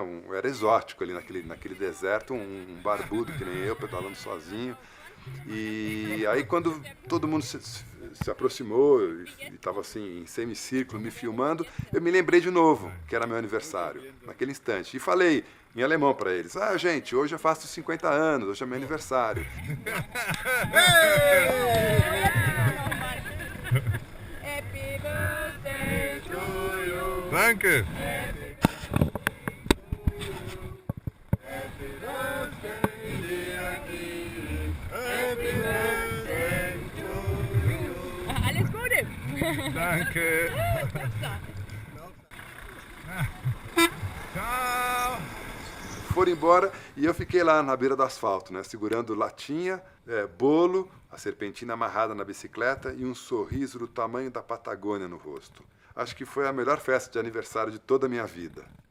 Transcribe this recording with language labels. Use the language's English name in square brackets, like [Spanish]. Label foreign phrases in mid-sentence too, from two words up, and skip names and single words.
[Portuguese] Era exótico ali naquele deserto, um barbudo que nem eu, pedalando sozinho. E aí quando todo mundo se aproximou e estava assim em semicírculo me filmando, eu me lembrei de novo que era meu aniversário, naquele instante. E falei em alemão para eles, gente, hoje eu faço 50 anos, hoje é meu aniversário. [English] Happy birthday to you. Danke. Happy birthday, dear Kid. Happy birthday to you. [German] Alles Gute. Danke. [Portuguese] Tchau. Foram embora e eu fiquei lá na beira do asfalto, né, segurando latinha, bolo, a serpentina amarrada na bicicleta e um sorriso do tamanho da Patagônia no rosto. Acho que foi a melhor festa de aniversário de toda a minha vida.